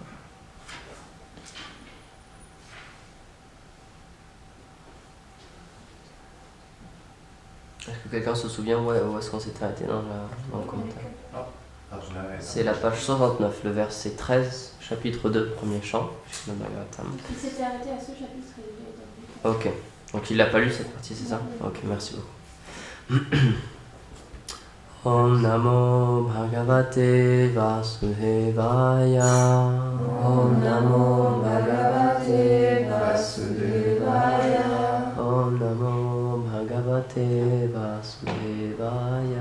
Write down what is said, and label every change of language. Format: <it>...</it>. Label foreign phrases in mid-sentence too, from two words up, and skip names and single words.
<fr>Est-ce que quelqu'un se souvient où est-ce qu'on s'est arrêté dans le commentaire? C'est la page 69, le verset 13, chapitre 2, premier chant. Il s'était arrêté à ce chapitre. Ok, donc il l'a pas lu cette partie, c'est ça? Ok, merci beaucoup.</fr> <sa>Om Namo Bhagavate Vasudevaya. Om Namo Bhagavate Vasudevaya. Om Namo Bhagavate Vasudevaya.</sa>